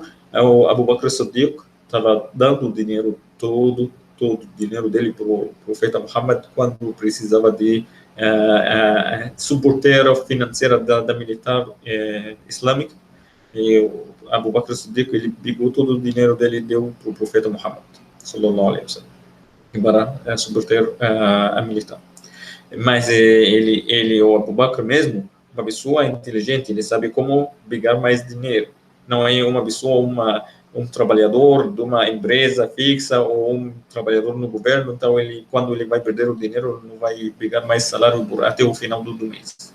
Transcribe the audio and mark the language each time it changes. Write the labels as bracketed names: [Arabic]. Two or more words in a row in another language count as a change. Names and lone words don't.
[Portuguese] O Abu Bakr Siddiq estava dando o dinheiro todo o dinheiro dele para o profeta Muhammad quando precisava de suporteira financeira da militar islâmica. E o Abu Bakr Siddiq, ele pegou todo o dinheiro dele e deu para o profeta Muhammad, [Arabic] صلى الله عليه وسلم, [Portuguese] para suportar a militar. Mas o Abu Bakr mesmo, uma pessoa inteligente, ele sabe como pegar mais dinheiro. Não é uma pessoa, um trabalhador de uma empresa fixa ou um trabalhador no governo, então quando ele vai perder o dinheiro, não vai pegar mais salário até o final do mês.